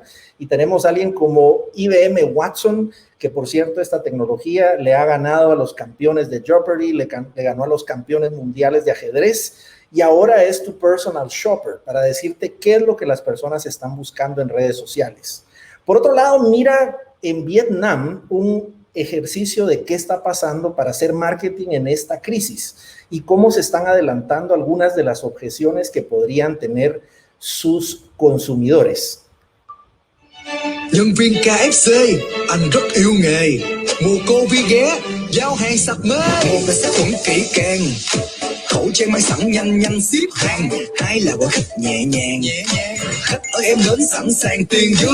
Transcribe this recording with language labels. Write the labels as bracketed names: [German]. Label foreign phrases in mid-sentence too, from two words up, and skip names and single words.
[Spanish] Y tenemos a alguien como IBM Watson, que por cierto esta tecnología le ha ganado a los campeones de Jeopardy, le ganó a los campeones mundiales de ajedrez, y ahora es tu [English] personal shopper [Spanish] para decirte qué es lo que las personas están buscando en redes sociales. Por otro lado, mira en Vietnam un ejercicio de qué está pasando para hacer marketing en esta crisis y cómo se están adelantando algunas de las objeciones que podrían tener sus consumidores. [Vietnamese] Nhân viên KFC, anh rất yêu nghề. Mùa Covid ghé, giao hàng sạch mê. Một là sát khuẩn kỹ càng, khẩu trang mang sẵn nhanh ship hàng. Hai là gọi khách nhẹ nhàng. Khách ơi em đến sẵn sàng tiền dư.